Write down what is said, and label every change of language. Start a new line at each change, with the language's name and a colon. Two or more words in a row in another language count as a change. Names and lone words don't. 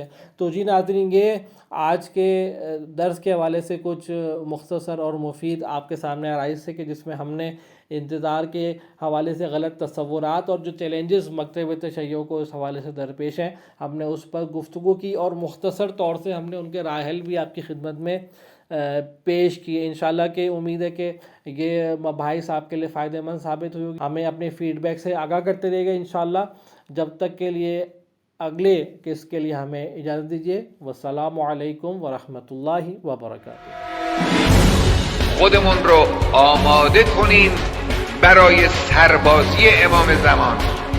Urdu: تو جی ناظرین، یہ آج کے درس کے حوالے سے کچھ مختصر اور مفید آپ کے سامنے آرائش سے کہ جس میں ہم نے انتظار کے حوالے سے غلط تصورات اور جو چیلنجز مکتب تشیع کو اس حوالے سے درپیش ہیں، ہم نے اس پر گفتگو کی اور مختصر طور سے ہم نے ان کے رائے حل بھی آپ کی خدمت میں پیش کیے۔ انشاءاللہ کہ امید ہے کہ یہ مباحث آپ کے لیے فائدہ مند ثابت ہوئی ہوگی۔ ہمیں اپنے فیڈ بیک سے آگاہ کرتے رہیے گا انشاءاللہ۔ جب تک کے لیے اگلے قسط کے لیے ہمیں اجازت دیجیے۔
Arabic: والسلام علیکم ورحمۃ اللہ وبرکاتہ۔
Persian: خودمون رو آماده کنیم برای سربازی امام زمان.